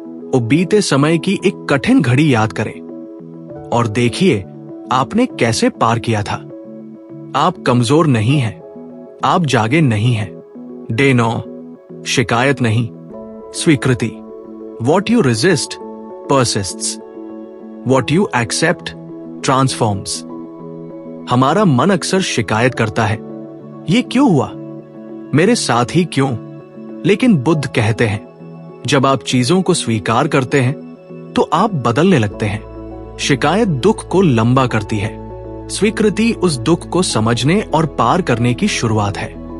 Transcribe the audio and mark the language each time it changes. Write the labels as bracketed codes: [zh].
[hi] और बीते समय की एक कठिन घड़ी याद करें और देखिए आपने कैसे पार किया था। आप कमजोर नहीं हैं, आप जागे नहीं हैं। डे 9, शिकायत नहीं, स्वीकृति। [en] What you resist persists. What you accept transforms. [hi] हमारा मन अक्सर शिकायत करता है, ये क्यों हुआ, मेरे साथ ही क्यों? लेकिन बुद्ध कहते हैं, जब आप चीजों को स्वीकार करते हैं तो आप बदलने लगते हैं। शिकायत दुख को लंबा करती है, स्वीकृति उस दुख को समझने और पार करने की शुरुआत है।